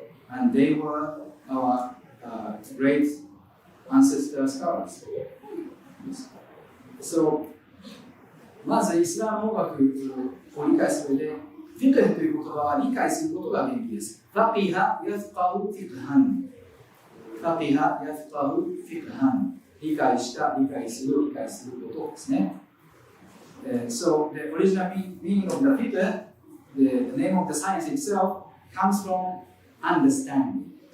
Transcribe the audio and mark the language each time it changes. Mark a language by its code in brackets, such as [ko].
[en] And they were our great ancestor scholars. [ja] So, まずイスラム法学を理解する上でフィクフという言葉は理解することが便利です。ファピハヤフカウフィクハン。ファピハヤフカウフィクハン。理解した、理解することですね。 [en] So the original meaning of the fiqh, the name of the science itself, comes from understanding.